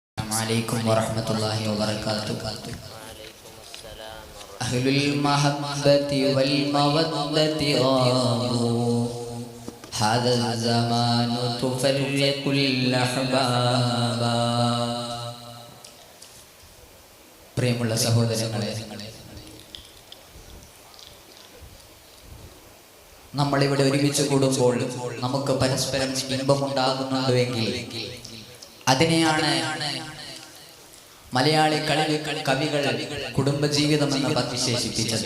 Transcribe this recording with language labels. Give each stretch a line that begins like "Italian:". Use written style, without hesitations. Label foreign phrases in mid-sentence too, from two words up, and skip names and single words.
Arabic: عليكم ورحمة الله وبركاته. أهل المحبة والمودة غابوا هذا الزمان تفرق الأحباب.
Malayalam: പ്രിയമുള്ള സഹോദരങ്ങളെ, നമ്മളിവിടെ ഒരുമിച്ച് കൂടുമ്പോൾ നമുക്ക് പരസ്പരം ഇമ്പമുണ്ടാകുന്നുണ്ടെങ്കിൽ അതിനെയാണ് മലയാളി കവികൾ കുടുംബജീവിതം എന്ന് വിശേഷിപ്പിച്ചത്.